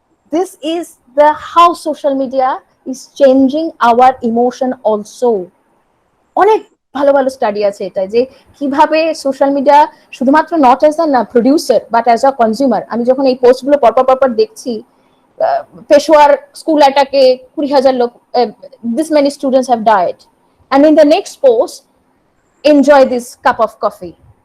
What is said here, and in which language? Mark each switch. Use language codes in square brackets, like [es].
[en] This is the how social media is changing our emotion also. [bn] অনেক ভালো ভালো study আছে এটা, যে কিভাবে সোশ্যাল মিডিয়া শুধুমাত্র [en] Not as a producer but as a consumer. [bn] আমি যখন এই পোস্টগুলো পরপর দেখছি, পেশোয়ার স্কুল অ্যাটাকে 20,000 লোক, [en] this many students have died, and in the next post enjoy this cup of coffee.